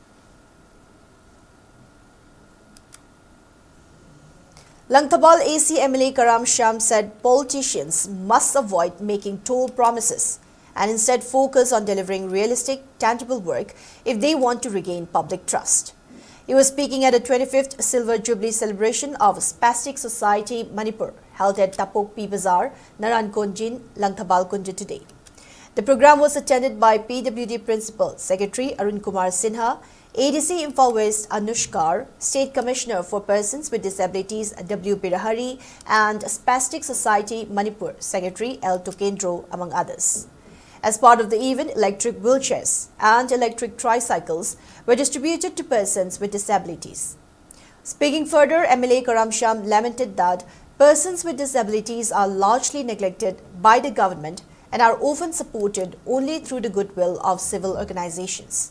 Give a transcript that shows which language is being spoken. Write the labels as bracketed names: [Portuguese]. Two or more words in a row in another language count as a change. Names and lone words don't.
[English] Langtabal AC MLA Karam Sham said politicians must avoid making toll promises and instead focus on delivering realistic, tangible work if they want to regain public trust. He was speaking at the 25th Silver Jubilee celebration of Spastic Society Manipur, held at Tapok P Bazaar, Naran Konjin, Langtabal Kunja today. The program was attended by PWD Principal Secretary Arun Kumar Sinha, ADC Imphal West Anushkar, State Commissioner for Persons with Disabilities W. Birahari, and Spastic Society Manipur Secretary L. Tukendro, among others. As part of the event, electric wheelchairs and electric tricycles were distributed to persons with disabilities. Speaking further, MLA Karam Sham lamented that persons with disabilities are largely neglected by the government and are often supported only through the goodwill of civil organizations.